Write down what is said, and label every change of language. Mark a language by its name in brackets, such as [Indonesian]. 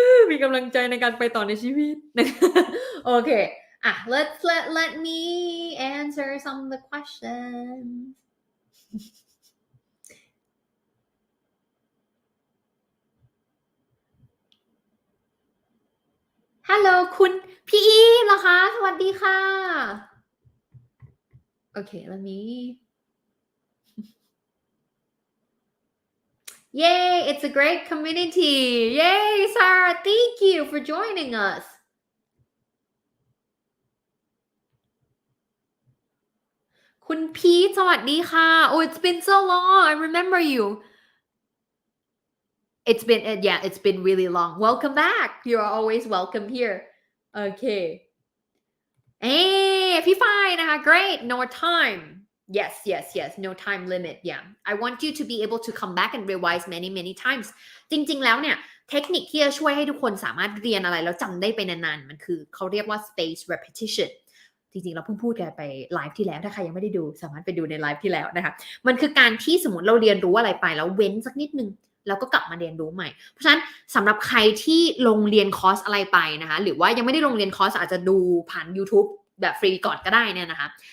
[Thai] มีกำลังใจในการไปต่อในชีวิตโอเค [English] let me answer some of the questions [Thai] Hello คุณพี่อีเหรอคะสวัสดีค่ะโอเค [English] let me Yay, it's a great community. Yay, Sarah, thank you for joining us. [Thai] คุณพีทสวัสดีค่ะ [English] Oh, it's been so long. I remember you. It's been really long. Welcome back. You're always welcome here. Okay. Hey, พี่ฝ้ายนะคะ Great. No time. Yes. No time limit. Yeah. I want you to be able to come back and revise many times. [Thai] จริงๆแล้วเนี่ยเทคนิคที่จะช่วยให้ทุกคนสามารถเรียนอะไรแล้วจำได้ไปนานๆมันคือเขาเรียกว่า space repetition จริงๆเราเพิ่งพูดกันไปไลฟ์ที่แล้วถ้าใครยังไม่ได้ดูสามารถไปดูในไลฟ์ที่แล้วนะคะมันคือการที่สมมติเราเรียนรู้อะไรไปแล้วเว้นสักนิดนึงแล้วก็กลับมาเรียนรู้ใหม่เพราะฉะนั้นสำหรับใครที่ลงเรียนคอร์สอะไรไปนะคะหรือว่ายังไม่ได้ลงเรียนคอร์สอาจจะดูผ่าน YouTube แบบฟรีก่อนก็ได้เนี่ยนะคะ